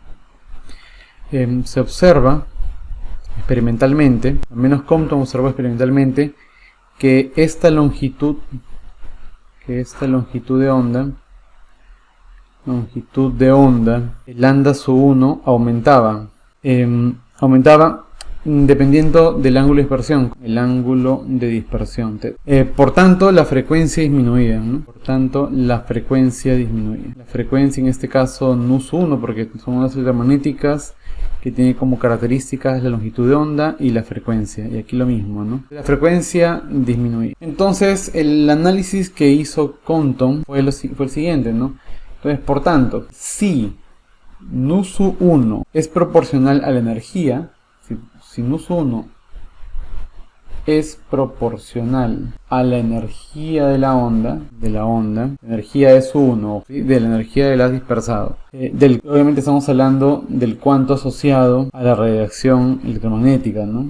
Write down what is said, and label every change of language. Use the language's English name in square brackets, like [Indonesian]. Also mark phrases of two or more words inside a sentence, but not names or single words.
[Spanish] Se observa experimentalmente, al menos Compton observó experimentalmente, que esta longitud de onda, lambda sub 1, aumentaba dependiendo del ángulo de dispersión, por tanto la frecuencia disminuía, ¿no? La frecuencia en este caso nu sub 1, porque son ondas electromagnéticas que tiene como características la longitud de onda y la frecuencia, y aquí lo mismo, ¿no? La frecuencia disminuye. Entonces el análisis que hizo Compton fue el siguiente, ¿no? Entonces, por tanto, si nu sub 1 es proporcional a la energía, si nu sub 1 es proporcional a la energía de la onda, energía de sub 1, ¿sí? De la energía del haz dispersado. Obviamente estamos hablando del cuanto asociado a la radiación electromagnética, ¿no?